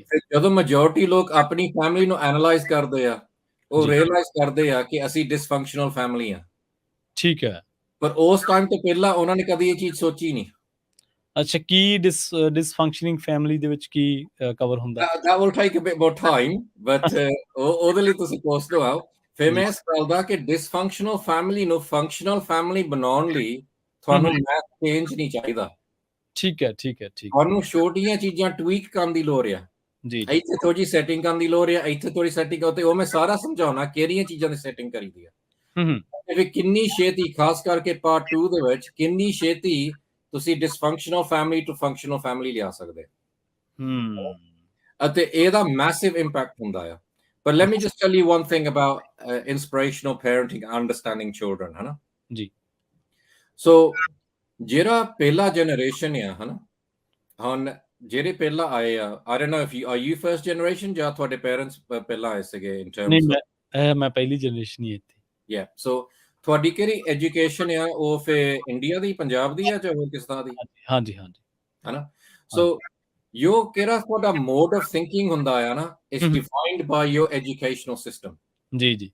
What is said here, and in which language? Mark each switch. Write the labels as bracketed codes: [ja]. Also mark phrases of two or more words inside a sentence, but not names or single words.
[pa] ਫਿਰ ਜਦੋਂ ਮੈਜੋਰਟੀ ਲੋਕ ਆਪਣੀ ਫੈਮਿਲੀ ਨੂੰ ਐਨਾਲਾਈਜ਼ ਕਰਦੇ ਆ, ਉਹ ਰੀਅਲਾਈਜ਼ ਕਰਦੇ ਆ ਕਿ ਅਸੀਂ [en] dysfunctional family [pa] ਆ। ਠੀਕ ਹੈ, ਪਰ ਉਸ ਟਾਈਮ ਤੋਂ ਪਹਿਲਾਂ ਉਹਨਾਂ ਨੇ ਕਦੀ ਇਹ ਚੀਜ਼ ਸੋਚੀ ਨਹੀਂ। ਅੱਛਾ, ਕੀ [en] dysfunctioning family [pa] ਦੇ ਵਿੱਚ ਕੀ ਕਵਰ ਹੁੰਦਾ? [en] That will take a bit more time, but [pa] ਉਹਦੇ ਲਈ ਤੁਸੀਂ ਕੋਰਸ ਤੋਂ ਆਓ। ਫਿਰ ਮੈਂ ਸਿਖਾਉਂਦਾ ਕਿ [en] dysfunctional family [pa] ਨੂੰ [en] functional family [pa] ਬਣਾਉਣ ਲਈ ਤੁਹਾਨੂੰ [en] math change [pa] ਨਹੀਂ ਚਾਹੀਦਾ। ਠੀਕ ਹੈ, ਠੀਕ ਹੈ, ਠੀਕ। ਤੁਹਾਨੂੰ ਛੋਟੀਆਂ ਚੀਜ਼ਾਂ ਟਵੀਕ ਕਰਨ ਦੀ ਲੋੜ ਆ। ਜੀ, ਇੱਥੇ ਥੋੜੀ ਸੈਟਿੰਗ ਕਰਨ ਦੀ ਲੋੜ ਆ, ਇੱਥੇ ਥੋੜੀ ਸੈਟਿੰਗ ਤੇ ਉਹ ਮੈਂ ਸਾਰਾ ਸਮਝਾਉਣਾ ਕਿਹੜੀਆਂ ਚੀਜ਼ਾਂ ਦੀ ਸੈਟਿੰਗ ਕਰੀਦੀ ਆ। ਫਿਰ ਕਿੰਨੀ ਛੇਤੀ, ਖਾਸ ਕਰਕੇ ਪਾਰਟ 2 ਦੇ ਵਿੱਚ, ਕਿੰਨੀ ਛੇਤੀ ਤੁਸੀਂ [en] dysfunctional family to functional family [pa] ਲਿਆ ਸਕਦੇ। ਅਤੇ ਇਹਦਾ [en] massive impact [pa] ਹੁੰਦਾ ਆ। [en] But let me just tell you one thing about inspirational parenting, understanding children, [pa] ਹਨਾ ਜੀ। ਸੋ ਜਿਹੜਾ ਪਹਿਲਾ ਜਨਰੇਸ਼ਨ ਆ, ਹਨਾ, ਹੁਣ ਜਿਹੜੇ ਪਹਿਲਾਂ ਆਏ ਆ, [en] I don't know if are you first generation [pa] ਜਾਂ ਤੁਹਾਡੇ ਪੇਰੈਂਟਸ ਪਹਿਲਾਂ ਆਏ ਸੀਗੇ [en] in terms of? [pa] ਮੈਂ ਪਹਿਲੀ ਜਨਰੇਸ਼ਨ ਹੀ ਇੱਥੇ। [en] Yeah, so [pa] ਤੁਹਾਡੀ ਕਿਹੜੀ ਐਜੂਕੇਸ਼ਨ ਆ, ਉਹ ਫਿਰ ਇੰਡੀਆ ਦੀ, ਪੰਜਾਬ ਦੀ ਆ ਜਾਂ ਹੋਰ ਕਿਸ ਤਰ੍ਹਾਂ ਦੀ? ਹਾਂਜੀ, ਹਾਂਜੀ, ਹਨਾ। ਸੋ ਕਿਹੜਾ ਤੁਹਾਡਾ [en] mode of thinking [pa] ਹੁੰਦਾ ਆ ਨਾ, [en] it's defined by your educational system. [pa] ਜੀ, ਜੀ।